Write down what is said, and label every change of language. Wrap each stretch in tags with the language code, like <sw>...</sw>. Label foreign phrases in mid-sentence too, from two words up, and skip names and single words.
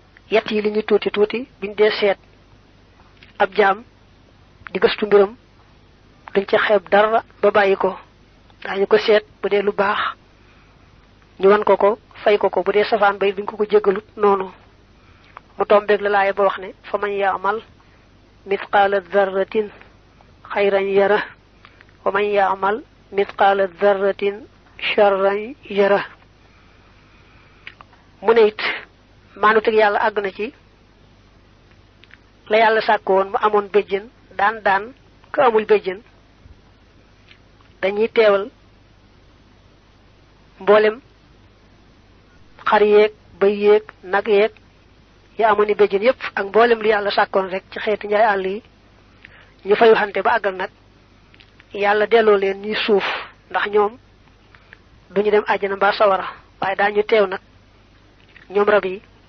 <wo>Yett yi li ñu tuuti tuuti, biñ dee seet ab jaam di gëstu mbiram, duñ ca xeeb dara ba bàyyi ko. Daañu ko seet bu dee lu baax, ñu wan ko ko, fay ko ko, bu dee safaan ba it duñ ko ko jéggalut noonu. Mu tombeeg la laaya ba wax ne,</wo> <ar>"فمن يعمل مثقال ذرة خيرا يره، ومن يعمل مثقال ذرة شرا يره."</ar> <wo>Mu ne it, maandu teg Yàlla àgg na ci la Yàlla sàkk woon mu amoon béjjën, daan daan ka amul béjjën. Dañuy teewal mboolem xar yeeg, bëy yeeg, nag yeeg, ya amoon i béjjën yépp, ak mboolem lu Yàlla sàkkoon rek ci xeeti njaay àll yi, ñu fayu xante ba àggal nag, Yàlla delloo leen ñuy suuf, ndax ñoom duñu dem àjjana mbaa sawara, waaye daañu teew nag, ñoom rab yi,</wo>